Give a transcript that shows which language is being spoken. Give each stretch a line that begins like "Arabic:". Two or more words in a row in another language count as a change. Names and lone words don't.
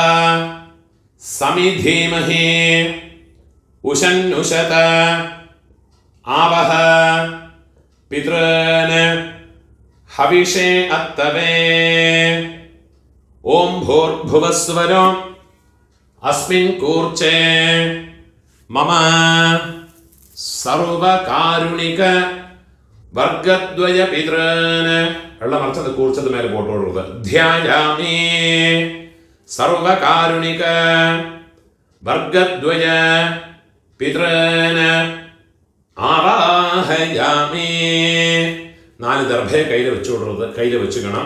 Sanskrit: समिधीमहि उशन्नुशत आवह पितॄन् हविषे अत्तवे ओम भूर्भुवस्वरो अस्मिन् कूर्चे मम सर्वकारुणिक वर्गद्वय पितॄन्
Malayalam: എല്ലാം മറിച്ചത് കൂർച്ചത് മേലെ പോട്ടുള്ളത്
Sanskrit: ധ്യായാമി സർവകാരുണിക വർഗദ്വയ പിതॄന് ആവാഹയാമി.
Malayalam: 4 ദർഭയെ കയ്യിൽ വെച്ചുകൊടുക്കുന്നത്, കയ്യിൽ വെച്ചുക്കണം.